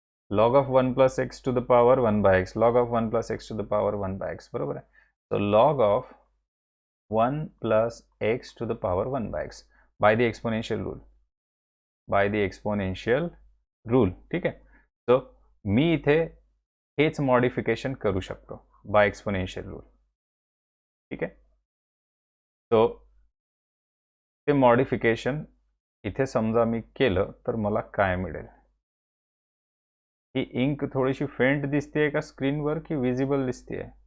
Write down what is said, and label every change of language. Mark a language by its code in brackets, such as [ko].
[en] log of 1 plus x to the power 1 by x, log of 1 plus x to the power 1 by x, [mr] बरोबर आहे. [en] so log of 1 plus x to the power 1 by x by the exponential rule, by the exponential rule. [mr] ठीक आहे, so मी इथे हेच modification करू शकतो [en] By exponential rule. [mr] ठीक आहे, so ते मॉडिफिकेशन इथे समजा मी केलं तर मला काय मिळेल? ही इंक थोडीशी फेंट दिसते का स्क्रीनवर की विजिबल दिसते?